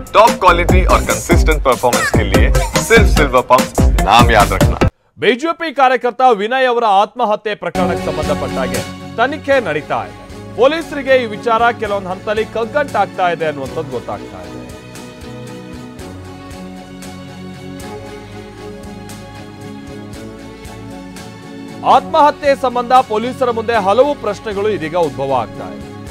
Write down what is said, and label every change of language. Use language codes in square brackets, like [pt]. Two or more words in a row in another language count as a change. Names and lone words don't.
[en] top quality [hi] और [en] consistent performance [hi] के लिए सिर्फ सिल्वर पंप नाम याद रखना। [kn] ಬಿಜೆಪಿ ಕಾರ್ಯಕರ್ತ ವಿನಯ್ ಅವರ ಆತ್ಮಹತ್ಯೆ ಪ್ರಕರಣಕ್ಕೆ ಸಂಬಂಧಪಟ್ಟಾಗೆ ತನಿಖೆ ನಡೀತಾ ಇದೆ. ಪೊಲೀಸರಿಗೆ ಈ ವಿಚಾರ ಕೆಲವೊಂದು ಹಂತದಲ್ಲಿ ಕಗ್ಗಂಟಾಗ್ತಾ ಇದೆ ಅನ್ನುವಂಥದ್ದು ಗೊತ್ತಾಗ್ತಾ ಇದೆ. ಆತ್ಮಹತ್ಯೆ ಸಂಬಂಧ ಪೊಲೀಸರ ಮುಂದೆ ಹಲವು ಪ್ರಶ್ನೆಗಳು ಇದೀಗ ಉದ್ಭವ ಆಗ್ತಾ ಇದೆ.